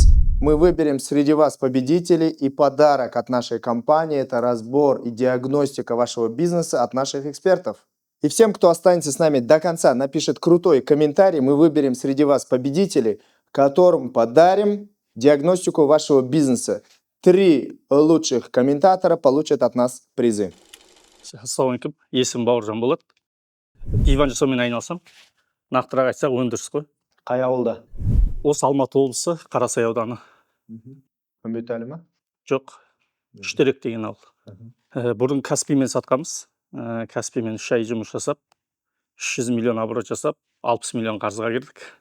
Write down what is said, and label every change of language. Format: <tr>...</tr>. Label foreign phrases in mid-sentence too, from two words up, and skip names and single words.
<ru>Мы выберем среди вас победителей, и подарок от нашей компании – это разбор и диагностика вашего бизнеса от наших экспертов. И всем, кто останется с нами до конца, напишет крутой комментарий, мы выберем среди вас победителей, которым подарим диагностику вашего бизнеса. 3 лучших комментатора получат от нас призы.</ru> <kk>Ассалаумалейкум, есімім Бауыржан болады. Диван жасаумен айналысам. Нақтырақ айтсақ, өндіріс қой. Қай ауылда? Осы Алматы облысы, Қарасай ауданы. Үмбетәлі ма? Жоқ, Үштерек деген ауыл. Бұрын Каспиймен сатқанбыз. Каспиймен 3 ай жұмыс жасап, 300 миллион оборот жасап, 60 миллион қарызға кірдік.</kk>